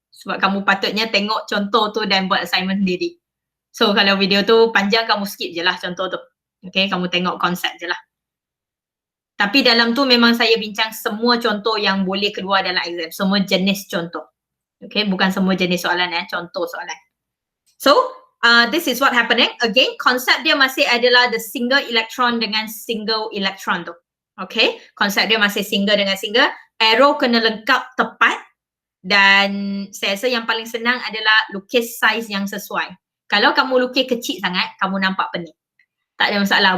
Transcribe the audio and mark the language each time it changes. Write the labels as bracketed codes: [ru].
[ms] Sebab kamu patutnya tengok contoh tu dan buat assignment sendiri. So kalau video tu panjang kamu skip je lah contoh tu. Okay, kamu tengok konsep je lah. Tapi dalam tu memang saya bincang semua contoh yang boleh keluar dalam exam. Semua jenis contoh. Okay, bukan semua jenis soalan contoh soalan. [en] So, this is what happening. [ms] Again, konsep dia masih adalah the single electron dengan single electron tu. Okay, konsep dia masih single dengan single. Arrow kena lengkap tepat. Dan saya rasa yang paling senang adalah lukis size yang sesuai. Kalau kamu lukis kecil sangat, kamu nampak pening. Tak ada masalah.